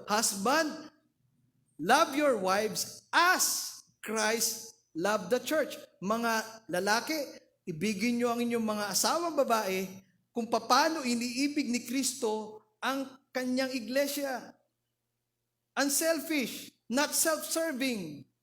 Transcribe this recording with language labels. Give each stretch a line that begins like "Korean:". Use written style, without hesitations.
English: Husband, love your wives as Christ loved the church.
Filipino: Mga lalaki, ibigin nyo ang inyong mga asawang babae kung paano iniibig ni Kristo ang kanyang iglesia.
English: Unselfish, not self-serving.